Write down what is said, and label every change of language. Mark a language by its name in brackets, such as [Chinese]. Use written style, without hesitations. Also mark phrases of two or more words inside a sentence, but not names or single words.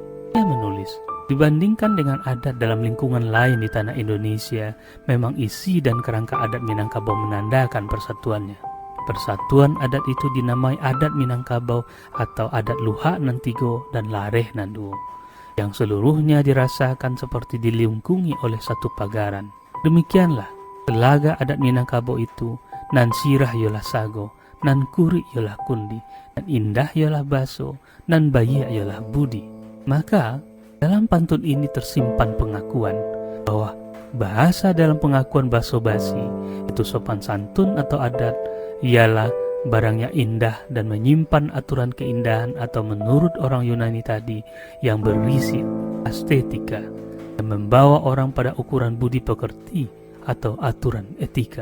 [Indonesian] Ia menulis, dibandingkan dengan adat dalam lingkungan lain di tanah Indonesia, memang isi dan kerangka adat Minangkabau menandakan persatuannya. Persatuan adat itu dinamai adat Minangkabau atau adat Luhak Nantigo dan Lareh Nanduo, yang seluruhnya dirasakan seperti dilingkungi oleh satu pagaran. Demikianlah, telaga adat Minangkabau itu, [Minangkabau] nan sirah yolah sago, nan kuri yolah kundi, nan indah yolah baso, nan bayi yolah budi. [Indonesian] Maka, dalam pantun ini tersimpan pengakuan bahwa bahasa dalam pengakuan basa-basi itu sopan santun atau adat ialah barangnya indah dan menyimpan aturan keindahan atau menurut orang Yunani tadi yang berisi estetika dan membawa orang pada ukuran budi pekerti atau aturan etika.